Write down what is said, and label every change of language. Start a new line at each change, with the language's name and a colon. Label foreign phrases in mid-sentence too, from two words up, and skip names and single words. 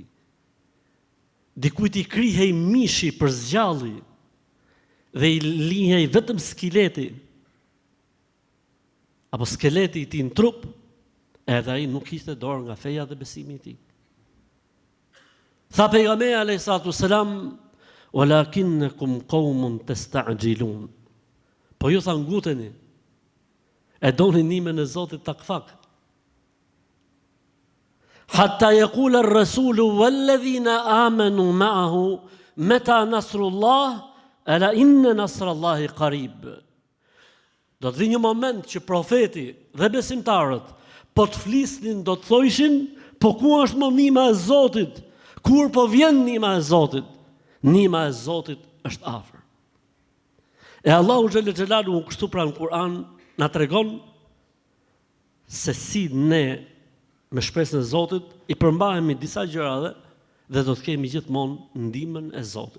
Albanian: Dikujt i krihej mishi për zgjalli dhe i lihej vetëm skeleti, apo skeleti i tij në trup, edhe ai nuk kishte dorë nga feja dhe besimi i tij. Tha pejgamberi
Arabic: عليه السلام، ولكنكم قوم تستعجلون.
Albanian: Po ju tha nguteni, e doni ndihmën e Zotit takfak.
Arabic: حتى يقول الرسول والذين آمنوا معه متى نصر الله ألا إن نصر الله قريب.
Albanian: Do të vi një moment që profeti dhe besimtarët po të flisnin, do të thojshin, po ku është më ndihma e Zotit? Kur po vjen ndihma e Zotit? Ndihma e Zotit është afër. E Allahu
Arabic: جل جلاله
Albanian: kështu pra në Kur'an na tregon se si ne me shpresën e Zotit i përmbahemi disa gjërave dhe do të kemi gjithmonë ndihmën e Zotit.